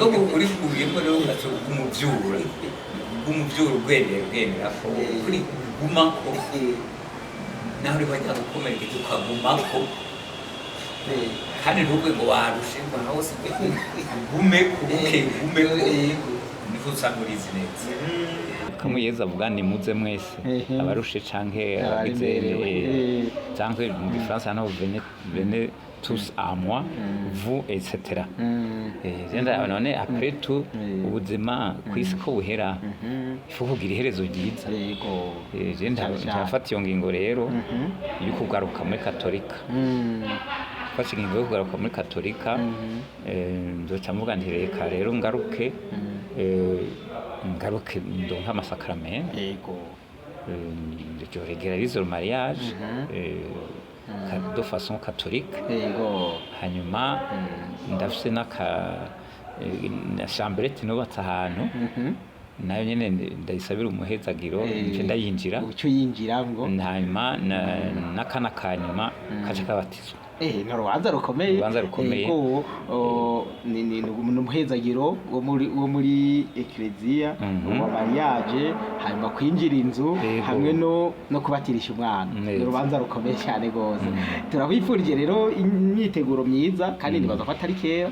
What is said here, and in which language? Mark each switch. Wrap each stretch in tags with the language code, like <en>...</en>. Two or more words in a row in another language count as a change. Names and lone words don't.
<rn>uri kubiyemo rero ugacho umuvyura ubwendera ko kuri guma ko naho uri bajya gukomerekeje ukagumako kandi ntugwe ngo warushe ngo nawe usige ugume niko usanga urizi neza kamuyeza avuga ni muze mwese abarushe canke abagize canke mu gifaransa naho</rn> <fr>venez tous à moi vous etc.</fr> <rn>Genda none</rn> <fr>après tout</fr> <rn>ubuzima kwisi ko buhera ifu kugira iherezo ryiza genda cyafata iyo ngingo rero yo kugaruka muri katolika fashe ingingo yo kugaruka muri katolika ndoca mvuga nti reka rero ngaruke ndonka amasakrament</rn> <fr>je régularise le mariage de façon catholique</fr> <rn>hanyuma ndafise na chambrette nubatse ahantu nayo nyene ndayisabira umuhezagiro nje ndayinjira ucyo yinjira ngo hanyuma nakana kanyuma kaje kabatizwa ni urubanza rukomeye ko ni umuhezagiro wo muri eklezia wa mariage hanyuma kwinjira inzu hamwe no kubatirisha umwana ni urubanza rukomeye cyane rwose turabifurije rero imyiteguro myiza kandi nibaza ko atari kera</rn>